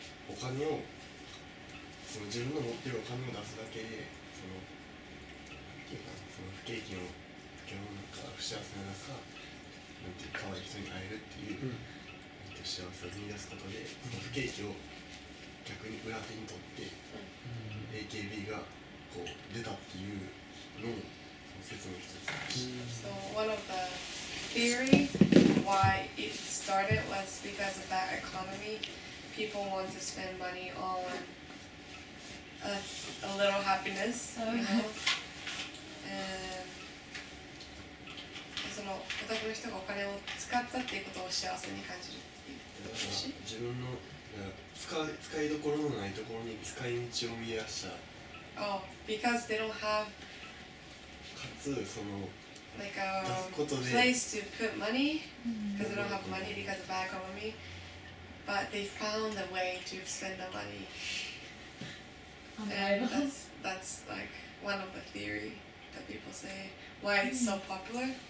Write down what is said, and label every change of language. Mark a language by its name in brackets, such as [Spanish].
[Japanese] お金をその自分の持ってるお金を出すだけでその不景気の世の中不幸せな中なんていう可愛い人に会えるっていう、幸せを見出すことでその不景気を逆に裏手に取って、AKB がこう出たっていうのを説明してた。 [English] So one of the theory why it started was because of that economy. People want to spend money on a little happiness, you know. And [Japanese] そのオタクの人がお金を使ったっていうことを幸せに感じるっていうだから自分の使いどころのないところに使い道を見出した。 [English] Oh, because they don't have [Japanese] かつその [English] like a [Japanese] 出すことで [English] place to put money because they don't have money because of bad economy, but they found a way to spend the money. And that's like one of the theory that people say why it's so popular.